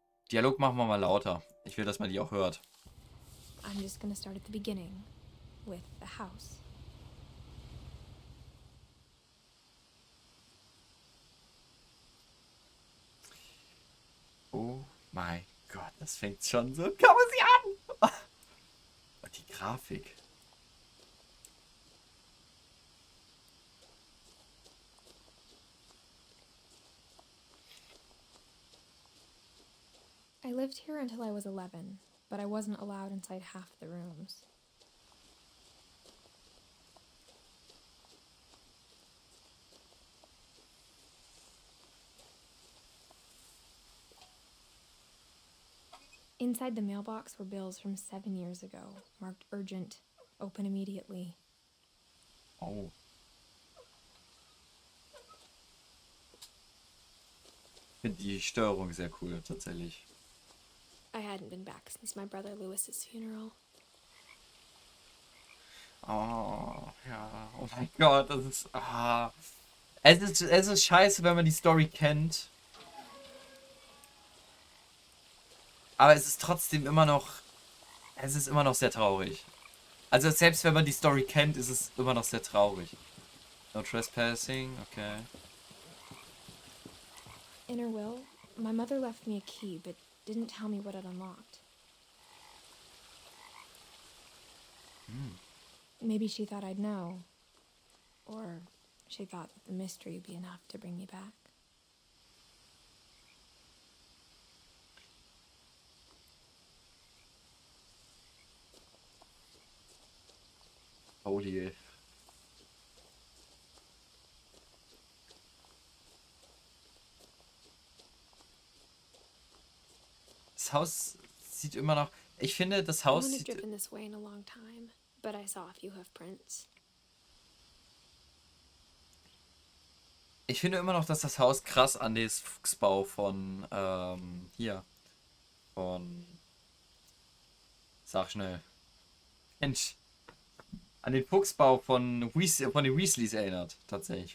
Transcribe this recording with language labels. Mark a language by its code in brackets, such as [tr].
[de] Dialog machen wir mal lauter. Ich will, dass man die auch hört. [en] I'm just gonna start at the beginning with the house. [de] Oh mein Gott, das fängt schon so. Kann man sie an! Und die Grafik. [en] I lived here until I was 11, but I wasn't allowed inside half the rooms. Inside the mailbox were bills from 7 years ago, marked urgent, open immediately. Oh. [de] Ich finde die Steuerung sehr cool, tatsächlich. [en] I hadn't been back since my brother Lewis's funeral. [de] Oh, ja. Oh mein Gott, das ist. Es ist scheiße, wenn man die Story kennt. Aber es ist trotzdem immer noch. Es ist immer noch sehr traurig. Also selbst wenn man die Story kennt, ist es immer noch sehr traurig. [en] No trespassing, okay. In her will, my mother left me a key, but didn't tell me what it unlocked. Maybe she thought I'd know. Or she thought that the mystery would be enough to bring me back. Holy. [de] Das Haus sieht immer noch. Ich finde, das [en] No [de] Haus [en] one had [de] sieht. [en] driven this way in a long time, but I saw a few hoof prints. [de] Ich finde immer noch, dass das Haus krass an den Fuchsbau von. Hier. Von. Sag schnell. Mensch. An den Fuchsbau von den Weasleys erinnert, tatsächlich.